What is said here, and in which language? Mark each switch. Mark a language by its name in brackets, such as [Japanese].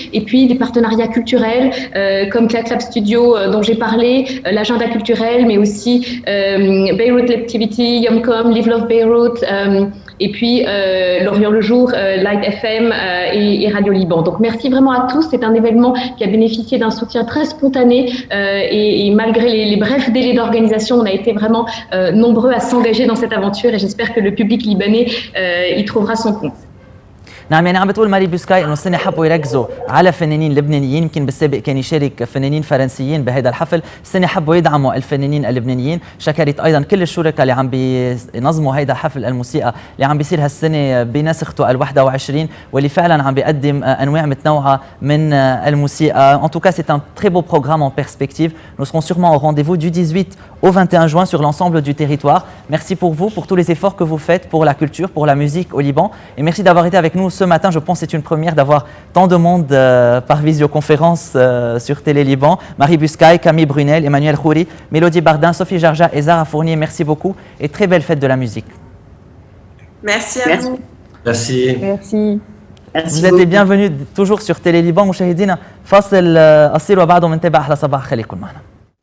[French] Et puis des partenariats culturels comme Clap Clap Studio dont j'ai parlé, l'agenda culturel, mais aussi Beirut Activity, Yomcom, Live Love Beirut, et puis L'Orient le Jour, Light FM et Radio Liban. Donc merci vraiment à tous. C'est un événement qui a bénéficié d'un soutien très spontané et malgré les brefs délais d'organisation, on a été vraiment nombreux à s'engager dans cette aventure, et j'espère que le public libanais y trouvera son compte. [Arabic] نعم يعني عم بتقول ماري بوسكاي انه السنه حبوا يركزوا على فنانين لبنانيين، يمكن بالسابق كان يشارك فنانين فرنسيين بهذا الحفل، السنه حبوا يدعموا الفنانين اللبنانيين. شكرت ايضا كل الشركاء اللي عم بينظموا هيدا حفل الموسيقى اللي عم بيصير هالسنه بنسخته ال21 واللي فعلا عم بيقدم انواع متنوعه من الموسيقى. [French] En tout cas, c'est un très beau programme en perspective. Nous serons sûrement au rendez-vous du 18 au 21 juin sur l'ensemble du territoire. Merci pour vous, pour tous les efforts que vous faites pour la culture, pour la musique au Liban. Et merci d'avoir été avec nous ce matin. Je pense que c'est une première d'avoir tant de monde par visioconférence sur Télé Liban. Marie Buscaille, Camille Brunel, Emmanuel Khouri, Mélodie Bardin, Sophie Jarja et Zara Fournier. Merci beaucoup et très belle fête de la musique. Merci à vous. Merci. Merci. Vous êtes les bienvenus toujours sur Télé Liban. [Arabic] مشاهدينا فاصل قصير وبعده بنتابع أحلى صباح. خليكم معنا.